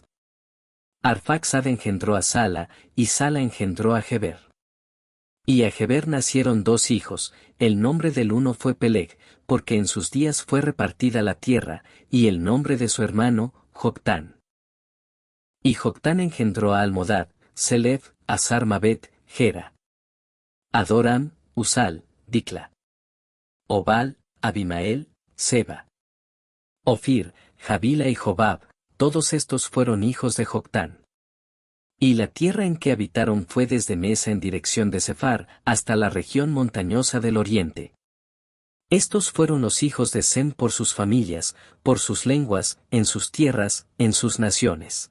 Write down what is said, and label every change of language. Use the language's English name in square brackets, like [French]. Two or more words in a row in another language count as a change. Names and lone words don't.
[Spanish] Arfaxad engendró a Sala, y Sala engendró a Geber. Y a Geber nacieron dos hijos, el nombre del uno fue Peleg, porque en sus días fue repartida la tierra, y el nombre de su hermano, Joctán. Y Joctán engendró a Almodad, Selef, Asar-Mabet, Gera. Adoram, Usal, Dicla. Obal, Abimael, Seba. Ofir, Javila y Jobab, todos estos fueron hijos de Joctán. Y la tierra en que habitaron fue desde Mesa en dirección de Sefar, hasta la región montañosa del oriente. Estos fueron los hijos de Sem por sus familias, por sus lenguas, en sus tierras, en sus naciones.